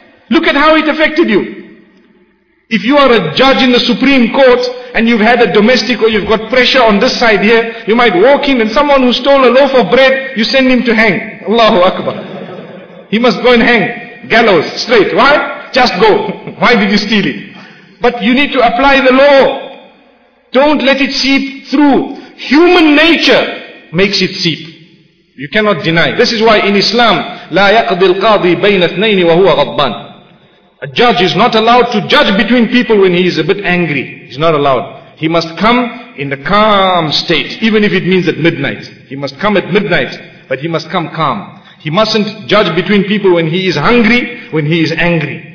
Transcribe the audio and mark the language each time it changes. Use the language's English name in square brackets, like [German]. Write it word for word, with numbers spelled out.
[English] Look at how it affected you. If you are a judge in the Supreme Court and you've had a domestic or you've got pressure on this side here, you might walk in and someone who stole a loaf of bread, you send him to hang. Allahu Akbar. He must go and hang. Gallows, straight. Why? Just go. Why did you steal it? But you need to apply the law. Don't let it seep through. Human nature makes it seep. You cannot deny. This is why in Islam, [Arabic] لا يقضي القاضي بين اثنين وهو غضبان. [English] A judge is not allowed to judge between people when he is a bit angry. He's not allowed. He must come in a calm state, even if it means at midnight. He must come at midnight, but he must come calm. He mustn't judge between people when he is hungry, when he is angry.